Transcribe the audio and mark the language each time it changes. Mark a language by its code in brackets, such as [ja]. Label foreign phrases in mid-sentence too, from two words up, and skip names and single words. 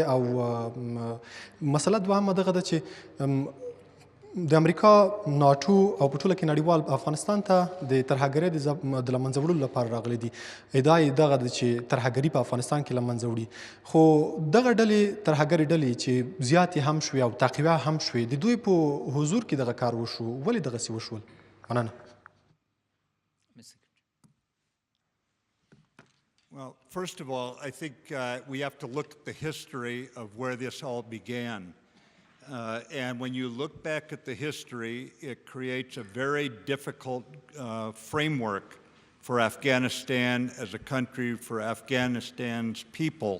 [ps] او مسله دوهمه دغه ده چې د امریکا ناټو او په ټوله کې نړیوال افغانستان ته د ترهګرۍ د له منځه وړلو لپاره راغلي دي. ادعا یې دغه ده چې ترهګري په افغانستان کې له منځه وړي، خو دغه ډلې ترهګرې ډلې چې زیاتې هم شوې او تعقیبه هم شوې، د دوی په حضور کې دغه کار وشو، ولې دغسې وشول؟ مننه. [en] Well, first of all, I think we have to look at the history of where this all began. And when you look back at the history, it creates a very difficult framework for Afghanistan as a country, for Afghanistan's people.